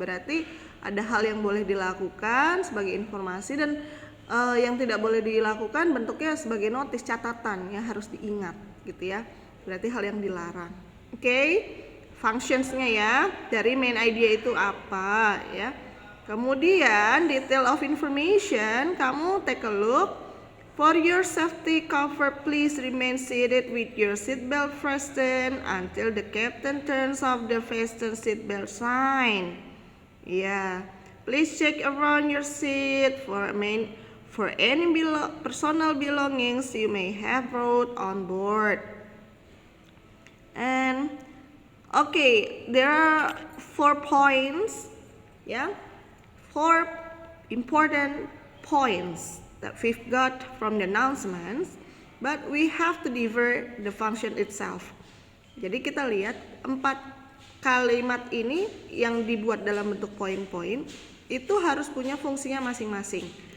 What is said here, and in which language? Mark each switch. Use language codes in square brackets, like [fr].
[id] Berarti ada hal yang boleh dilakukan sebagai informasi dan yang tidak boleh dilakukan bentuknya sebagai notice, catatan yang harus diingat gitu ya. Berarti hal yang dilarang. Oke, functions-nya ya dari main idea itu apa ya. Kemudian [en] detail of information, [id] kamu [en] take a look. For your safety comfort, please remain seated with your seatbelt fastened until the captain turns off the fasten seatbelt sign. Yeah, please check around your seat for any personal belongings you may have brought on board. And okay, there are 4 points, yeah, 4 important points that we've got from the announcements, but we have to divert the function itself. [id] Jadi kita lihat 4 kalimat ini yang dibuat dalam bentuk poin-poin itu harus punya fungsinya masing-masing.